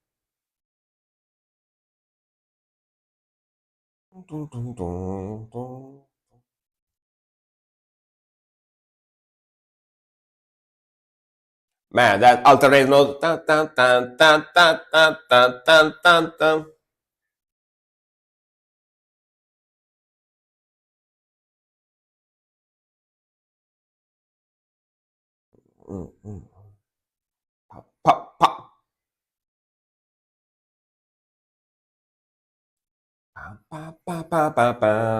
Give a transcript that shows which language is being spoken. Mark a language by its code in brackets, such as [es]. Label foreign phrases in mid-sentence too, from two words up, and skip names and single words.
[en] Man, that alternate note. Tan, tan, tan, tan, tan, tan, tan, tan, tan, tan. Pop, pop, pop. Pa, pa, pa, pa, pa.